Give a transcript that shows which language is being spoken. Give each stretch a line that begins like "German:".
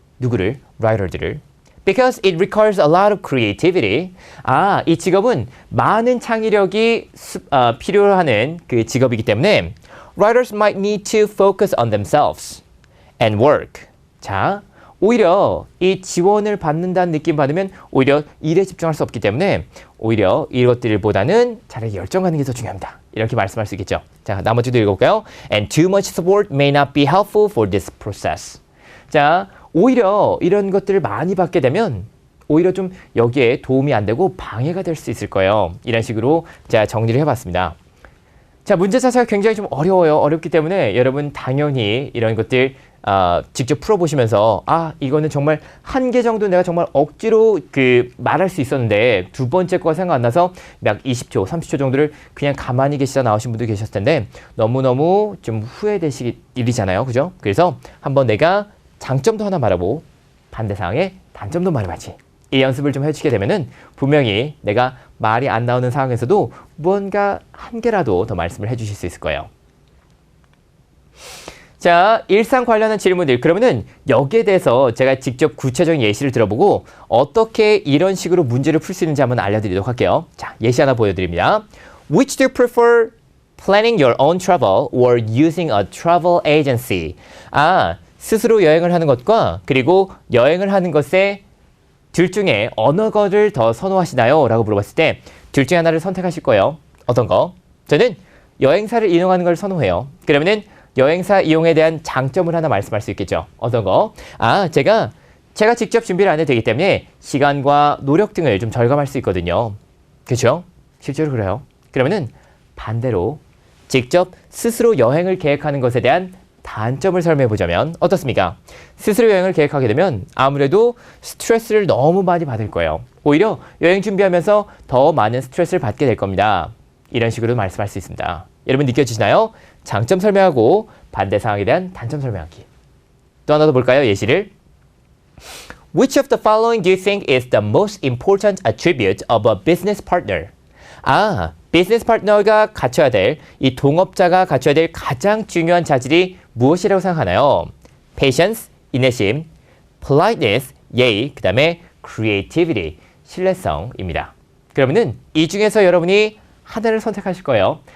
Korean: 누구를? writer들을.
English: Because it requires a lot of creativity.
Korean: 아, 이 직업은 많은 창의력이 필요하는 그 직업이기 때문에
English: writers might need to focus on themselves and work.
Korean: 자, 오히려 이 지원을 받는다는 느낌 받으면 오히려 일에 집중할 수 없기 때문에 오히려 이것들보다는 차라리 열정 갖는 게 더 중요합니다. 이렇게 말씀할 수 있겠죠. 자, 나머지도 읽어볼까요?
English: And too much support may not be helpful for this process.
Korean: 자, 오히려 이런 것들을 많이 받게 되면 오히려 좀 여기에 도움이 안 되고 방해가 될 수 있을 거예요. 이런 식으로 제가 정리를 해봤습니다. 자, 문제 자체가 굉장히 좀 어려워요. 어렵기 때문에 여러분 당연히 이런 것들 직접 풀어보시면서 아, 이거는 정말 한 개 정도 내가 정말 억지로 말할 수 있었는데 두 번째 거가 생각 안 나서 약 20초, 30초 정도를 그냥 가만히 계시다 나오신 분도 계셨을 텐데 너무너무 좀 후회되실 일이잖아요. 그죠? 그래서 한번 내가 장점도 하나 말하고 반대 상황에 단점도 말해봐야지. 이 연습을 좀 해주게 되면은 분명히 내가 말이 안 나오는 상황에서도 무언가 한 개라도 더 말씀을 해주실 수 있을 거예요. 자, 일상 관련한 질문들. 그러면은 여기에 대해서 제가 직접 구체적인 예시를 들어보고 어떻게 이런 식으로 문제를 풀 수 있는지 한번 알려드리도록 할게요. 자, 예시 하나 보여드립니다.
English: Which do you prefer? Planning your own travel or using a travel agency?
Korean: 스스로 여행을 하는 것과 그리고 여행을 하는 것에 둘 중에 어느 거를 더 선호하시나요? 라고 물어봤을 때 둘 중에 하나를 선택하실 거예요. 어떤 거? 저는 여행사를 이용하는 걸 선호해요. 그러면은 여행사 이용에 대한 장점을 하나 말씀할 수 있겠죠. 어떤 거? 제가 직접 준비를 안 해도 되기 때문에 시간과 노력 등을 좀 절감할 수 있거든요. 그렇죠? 실제로 그래요. 그러면은 반대로 직접 스스로 여행을 계획하는 것에 대한 단점을 설명해 보자면 어떻습니까? 스스로 여행을 계획하게 되면 아무래도 스트레스를 너무 많이 받을 거예요. 오히려 여행 준비하면서 더 많은 스트레스를 받게 될 겁니다. 이런 식으로 말씀할 수 있습니다. 여러분 느껴지시나요? 장점 설명하고 반대 상황에 대한 단점 설명하기. 또 하나 더 볼까요? 예시를.
English: Which of the following do you think is the most important attribute of a business partner?
Korean: 비즈니스 파트너가 갖춰야 될, 이 동업자가 갖춰야 될 가장 중요한 자질이 무엇이라고 생각하나요? Patience, 인내심, politeness, 예의, 그 다음에 creativity, 신뢰성입니다. 그러면은 이 중에서 여러분이 하나를 선택하실 거예요.